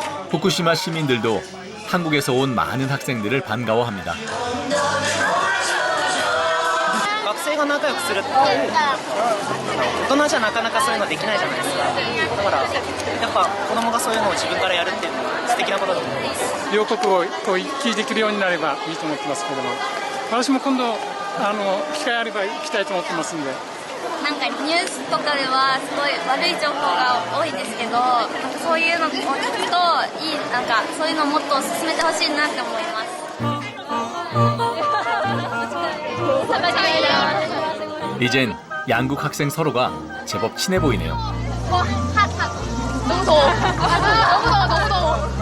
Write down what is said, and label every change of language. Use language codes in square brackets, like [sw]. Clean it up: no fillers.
[ko] 후쿠시마 시민들도 한국에서 온 많은 학생들을 반가워합니다. [ja] 学生が仲良くするって大人じゃなかなかそういうのできないじゃないですか。だからやっぱ子供がそういうのを自分からやるっていうのは素敵なことだと思います。両国を行き来できるようになればいいと思ってますけども、私も今度機会あれば行きたいと思ってますんで。なんかニュースとかではすごい悪い情報が多いんですけど、なんかそういうのを聞くとなんかそういうのをもっと進めてほしいなって思います。 [ko] 이젠 양국 학생 서로가 제법 친해 보이네요. 너무 더워. 너무 더워.